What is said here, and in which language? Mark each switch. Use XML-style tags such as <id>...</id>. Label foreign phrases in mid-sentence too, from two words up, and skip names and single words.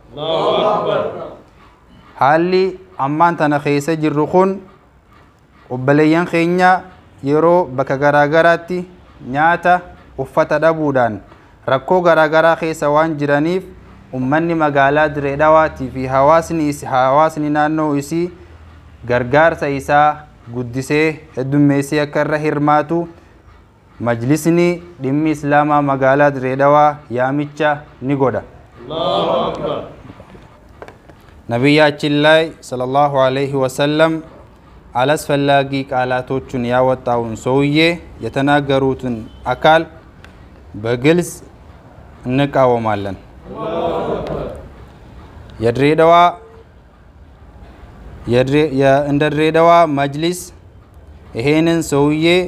<om>Haalli ammaan tana keessa jirru kun obboleeyyan keenya yeroo bakka garaagaraatti nyaata uffata dhabuudhaan rakkoo garaagaraa keessa waan jiraniif ummanni magaalaa Direedawaatii fi hawaasni naannoo isii gargaarsa isaa guddisee heddummeessee akka irra hirmaatu majlisni dhimmi islaamaa magaalaa Direedawaa yaamicha ni godha.</om> <am>ነቢያችን ሰለላሁ ዐለይሂ ወሰለም አላስፈላጊ ቃላቶችን ያወጣውን ሰውዬ የተናገሩትን አካል በግልጽ እንቃወማለን። እንደ ድሬዳዋ መጅሊስ ይሄንን ሰውዬ</am>